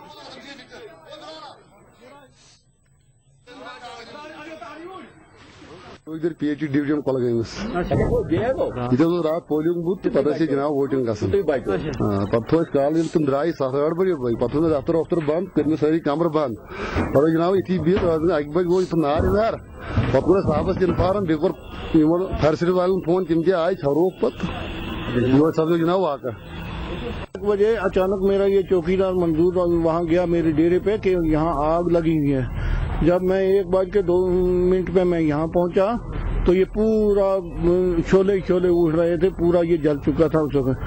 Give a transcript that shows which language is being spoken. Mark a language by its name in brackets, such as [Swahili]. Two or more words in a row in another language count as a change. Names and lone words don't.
[Kashmiri] ادھر PHE ڈویژن کولگامس یہ رات [English] polling booth [Kashmiri] پتہ جناب ووٹنگ گھن پتہ کال تم درائے 7-8 بجے پتہ دفتر وفتر بند کر ساری کمر بند پتہ جناب اتھی بہت 1 بجے گو نار پتہ کور صاحبس انفارم بیٚیہِ کوٚر [English] fire service [Kashmiri] والن فون تم تہ آئے چھروک پتہ یہ سپدو جناب واقعہ۔ [Urdu] 1 بجے اچانک میرا یہ چوکیدار منظور وہاں گیا میرے ڈیرے پہ کہ یہاں آگ لگی ہوئی ہے۔ جب میں 1:02 پہ میں یہاں پہنچا تو یہ پورا شعلے اٹھ رہے تھے، پورا یہ جل چکا تھا اس وقت۔